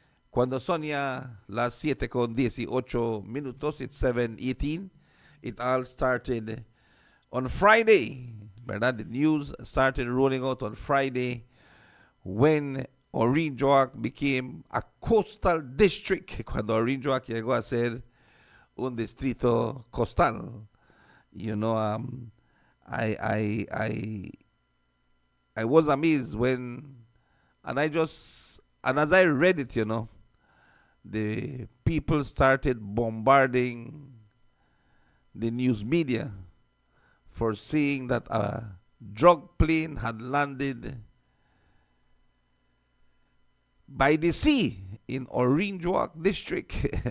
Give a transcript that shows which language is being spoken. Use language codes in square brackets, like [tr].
[es] Cuando son ya las 7:18, [en] it's 7:18. It all started on Friday, ¿verdad? The news started rolling out on Friday when Orinjoak became a coastal district. [es] Cuando Orinjoak llegó a ser un distrito costal. [en] You know, I was amazed when, and as I read it, you know, the people started bombarding the news media for saying that a drug plane had landed by the sea in Orinjoak district.